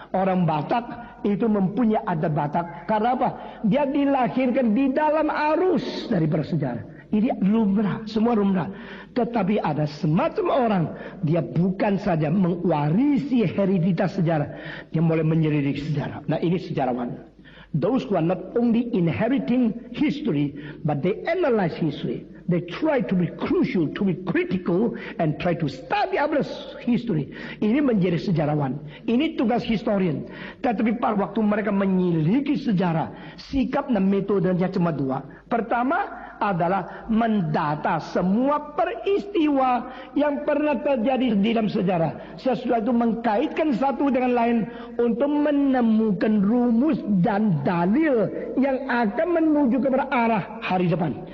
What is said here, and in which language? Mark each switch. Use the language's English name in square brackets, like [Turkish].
[Indonesian] Orang Batak itu mempunyai adat Batak. Karena apa? Dia dilahirkan di dalam arus dari bersejarah. Ini lumrah, semua lumrah. Tetapi ada semacam orang, dia bukan saja mewarisi hereditas sejarah, dia mulai menyelidik sejarah. Nah, ini sejarawan. [English] Those who are not only inheriting history, but they analyze history. They try to be crucial, to be critical, and try to study others' history. [Indonesian] Ini menjadi sejarawan. Ini tugas historian. Tetapi pada waktu mereka menyelidiki sejarah, sikap dan metodenya cuma dua. Pertama adalah mendata semua peristiwa yang pernah terjadi di dalam sejarah. Sesuatu mengkaitkan satu dengan lain untuk menemukan rumus dan dalil yang akan menuju kepada arah hari depan.